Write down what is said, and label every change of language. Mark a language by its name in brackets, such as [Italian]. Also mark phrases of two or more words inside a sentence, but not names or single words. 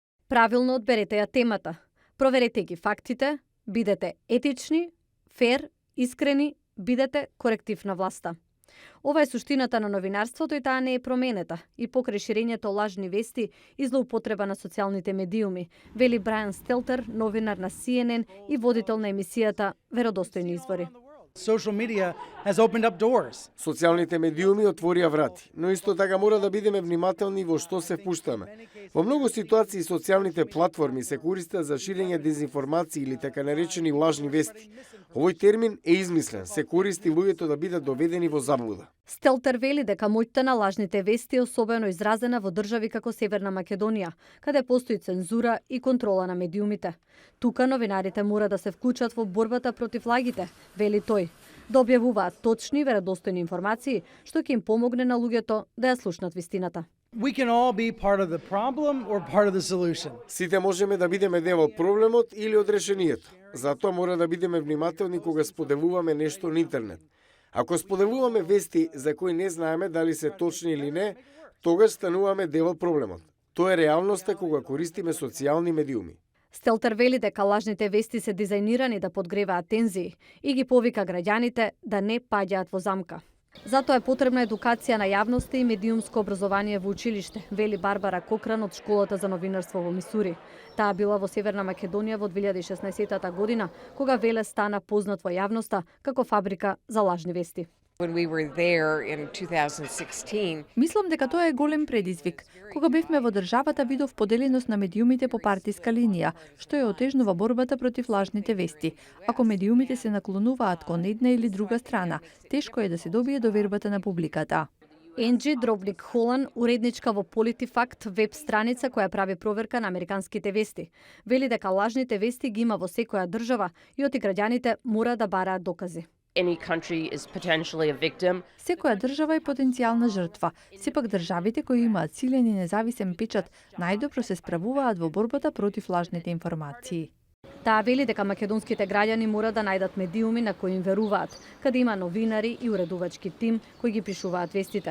[Macedonian] Правилно одберете ја темата. Проверете ги фактите, бидете етични, фер, искрени, бидете коректив на власта. Ова е суштината на новинарството и таа не е променета и покрај ширењето лажни вести и злоупотреба на социјалните медиуми, вели Брайан Стелтер, новинар на CNN и водител на емисијата Веродостојни извори. [English] Social media has opened up doors. [Macedonian] Социјалните медиуми отворија врати, но исто така мора да бидеме внимателни во што се впуштаме. Во многу ситуации социјалните платформи се користат за ширење дезинформации или така наречени лажни вести. Овој термин е измислен, се користи луѓето да бидат доведени во заблуда. Стелтер вели дека моќта на лажните вести е особено изразена во држави како Северна Македонија, каде постои цензура и контрола на медиумите. Тука новинарите мора да се вклучат во борбата против лагите, вели тој, да објавуваат точни и веродостојни информации, што ќе им помогне на луѓето да ја слушнат вистината. [English] We can all be part of the problem or part of the solution. [Macedonian] Сите можеме да бидеме дел од проблемот или од решението. Затоа мора да бидеме внимателни кога споделуваме нешто на интернет. Ако споделуваме вести за кои не знаеме дали се точни или не, тогаш стануваме дел од проблемот. Тоа е реалноста кога користиме социјални медиуми. Стелтер вели дека лажните вести се дизајнирани да подгреваат тензии и ги повика граѓаните да не паѓаат во замка. Затоа е потребна едукација на јавноста и медиумско образование во училиште, вели Барбара Кокран од школата за новинарство во Мисури. Таа била во Северна Македонија во 2016 година, кога Велес стана познат во јавноста како фабрика за лажни вести. [English] When we were there in 2016, [Macedonian] Мислам дека тоа е голем предизвик. Кога бевме во државата видов поделеност на медиумите по партиска линија, што е отежнува борбата против лажните вести. Ако медиумите се наклонуваат кон една или друга страна, тешко е да се добие довербата на публиката. Енджи Дробник Холан, уредничка во Политифакт, веб страница која прави проверка на американските вести, вели дека лажните вести ги има во секоја држава и оти граѓаните мора да бараат докази. [English] Any country is potentially a victim. [Macedonian] Секоја држава е потенцијална жртва. Сепак државите кои имаат силен и независен печат најдобро се справуваат во борбата против лажните информации. Таа вели дека македонските граѓани мора да најдат медиуми на кои им веруваат, каде има новинари и уредувачки тим кои ги пишуваат вестите.